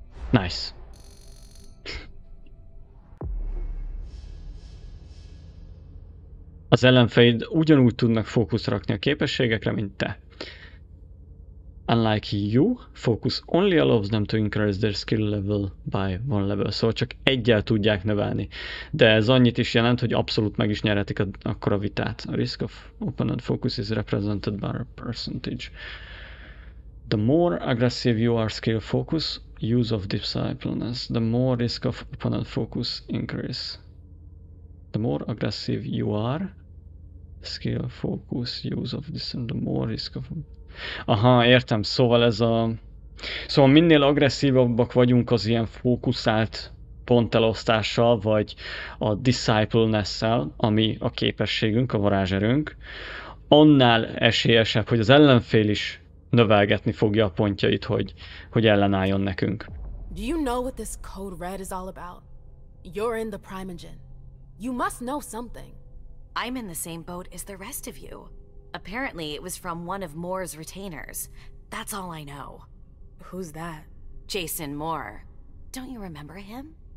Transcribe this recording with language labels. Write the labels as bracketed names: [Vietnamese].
[English] Nice. [Hungarian] Az ellenfeleid ugyanúgy tudnak fókuszt rakni a képességekre, mint te. [English] Unlike you, focus only allows them to increase their skill level by 1 level. [Hungarian] Szóval csak 1-jel tudják növelni. De ez annyit is jelent, hogy abszolút meg is nyerhetik akkor a vitát. [English] A risk of opponent focus is represented by a percentage. The more aggressive you are skill focus, use of discipliness, the more risk of opponent focus increase. The more aggressive you are, skill focus, use of discipline, the more risk of... [Hungarian] Aha, értem, szóval ez a... Szóval minél agresszívabbak vagyunk az ilyen fókuszált pontelosztással, vagy a discipliness-szel, ami a képességünk, a varázserőnk, annál esélyesebb, hogy az ellenfél is növelgetni fogja a pontjait, hogy ellenálljon nekünk. [English] Do you know what this code red is all about? You're in the Primogen. You must know something. I'm in the same boat as the rest of you. Apparently it was from one of Moore's retainers. That's all I know. Who's that? Jason Moore. Don't you remember him?